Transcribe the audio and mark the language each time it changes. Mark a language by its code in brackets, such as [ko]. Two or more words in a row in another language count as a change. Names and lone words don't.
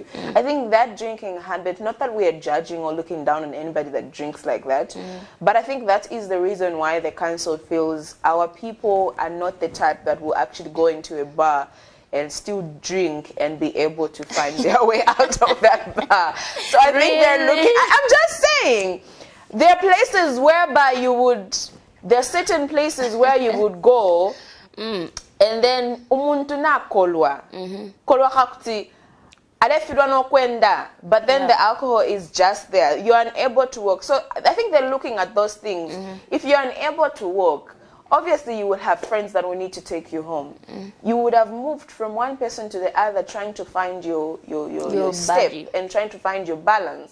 [en] I think that drinking habit, not that we are judging or looking down on anybody that drinks like that, but I think that is the reason why the council feels our people are not the type that will actually go into a bar and still drink and be able to find their way out of that bar. So I think they're looking, I'm just saying, there are places whereby there are certain places where you would go and then [bem] umuntu na kolwa kakuti alefidwa no kwenda, [en] but then the alcohol is just there. You're unable to walk. So I think they're looking at those things. If you're unable to walk, obviously you will have friends that will need to take you home. You would have moved from one person to the other trying to find your step and trying to find your balance.